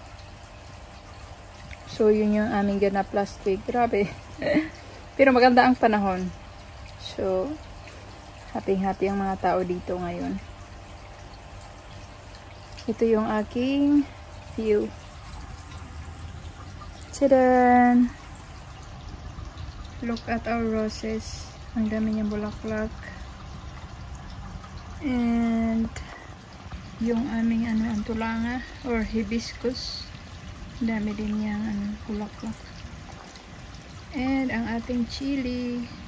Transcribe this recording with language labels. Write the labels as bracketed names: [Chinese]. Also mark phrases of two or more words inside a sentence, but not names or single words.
[Filipino] So yun yung aming ganap [English] last week. [Filipino] Grabe. Pero maganda ang panahon. So happy-happy ang mga tao dito ngayon. Ito yung aking view. Tadaan! [English] Look at our roses. [Filipino] Ang dami niyang bulaklak. And yung aming antulanga or hibiscus. Dami din niyang bulaklak. And ang ating chili.